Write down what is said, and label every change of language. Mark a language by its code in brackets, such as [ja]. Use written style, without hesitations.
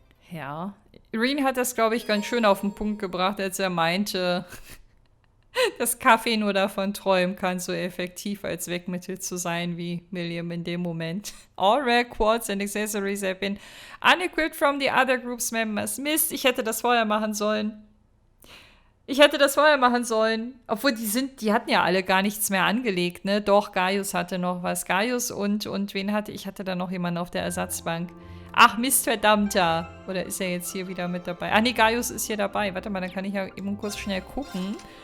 [de] Ja, Reen hat das, glaube ich, ganz schön auf den Punkt gebracht, als er meinte, dass Kaffee nur davon träumen kann, so effektiv als Wegmittel zu sein wie William in dem Moment. [en] All rare quartz and accessories have been unequipped from the other group's members. [de] Mist, ich hätte das vorher machen sollen. Obwohl, die hatten ja alle gar nichts mehr angelegt, ne? Doch, Gaius hatte noch was. Gaius und wen hatte ich? Hatte da noch jemanden auf der Ersatzbank. Ach, Mist, verdammter. Oder ist er jetzt hier wieder mit dabei? Ach nee, Gaius ist hier dabei. Warte mal, dann kann ich ja eben kurz schnell gucken.